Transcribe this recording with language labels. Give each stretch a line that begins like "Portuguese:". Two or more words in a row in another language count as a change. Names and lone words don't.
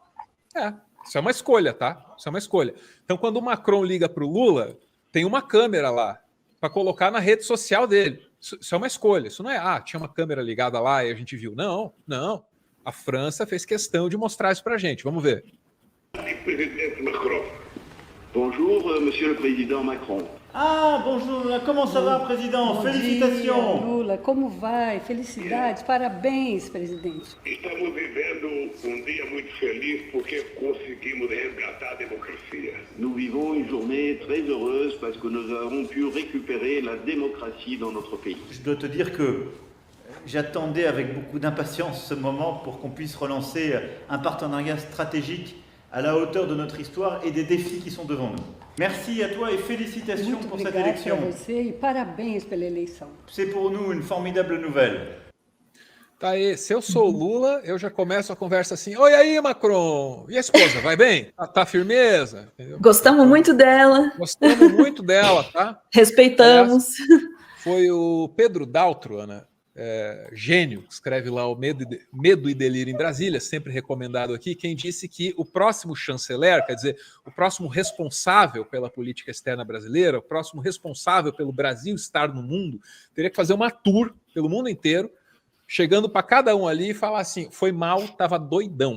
Portuguese: Isso é uma escolha, tá? Isso é uma escolha. Então, quando o Macron liga para o Lula, tem uma câmera lá para colocar na rede social dele. Isso é uma escolha. Isso não é, tinha uma câmera ligada lá e a gente viu. Não, não. A França fez questão de mostrar isso para a gente. Vamos ver. Presidente Macron.
French: Bonjour, monsieur le président Macron. Bonjour, comment ça va, président?
Portuguese: Bom
French: Félicitations.
Portuguese: dia, Lula, como vai? Felicidades, parabéns, presidente. Estamos vivendo dia muito feliz porque conseguimos resgatar a democracia.
French: Nous vivons une journée très heureuse parce que nous avons pu récupérer la démocratie dans notre pays. Je dois te dire que j'attendais avec beaucoup d'impatience ce moment pour qu'on puisse relancer un partenariat stratégique à la hauteur de notre histoire et des défis qui sont devant nous. Merci à toi et félicitations
Portuguese: Muito
French: pour cette
Portuguese: obrigada
French: élection.
Portuguese: para você e parabéns pela eleição.
French: C'est pour nous une formidable nouvelle.
Portuguese: Tá aí, se eu sou o Lula, eu já começo a conversa assim: oi aí, Macron! E a esposa, vai bem? Tá firmeza? Entendeu? Gostamos muito dela, Gostamos muito dela, tá? respeitamos. Foi o Pedro Daltro, Ana, gênio, que escreve lá o Medo e Delírio em Brasília, sempre recomendado aqui, quem disse que o próximo chanceler, quer dizer, o próximo responsável pela política externa brasileira, o próximo responsável pelo Brasil estar no mundo, teria que fazer uma tour pelo mundo inteiro, chegando para cada um ali e falar assim: foi mal, tava doidão.